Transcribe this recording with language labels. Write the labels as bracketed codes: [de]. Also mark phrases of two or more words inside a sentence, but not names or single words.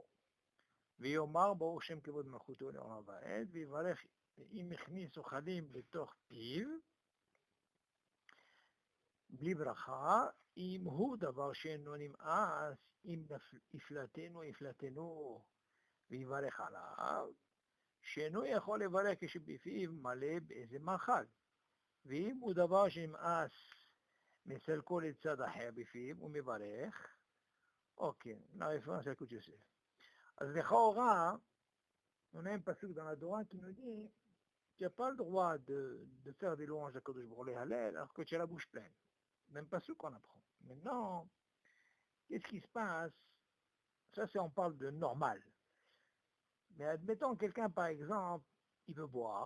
[he] ויאמר ברוך שם כבוד מלכותו לעולם ועד, ויברך אם הכניס אוכלים לתוך פיו, בלי ברכה, אם הוא דבר שאינו נמאס, אם יפלטנו, ויברך עליו, שאינו יכול לברך כשבפיו מלא באיזה מאכל. ואם הוא דבר שנמאס מסלקו לצד אחר בפיו, הוא מברך. אוקיי, נערפון של קודש יוסף. אז לכאורה, [fr] on a un passage dans la Torah qui nous dit tu n'as pas le droit de faire des louanges à [he] הקדוש ברוך הוא [fr] Hallel alors que tu as la bouche pleine. Même pas ce qu'on apprend. Maintenant, qu'est-ce qui se passe? Ça, c'est on parle de normal. Mais admettons quelqu'un, par exemple, il veut boire.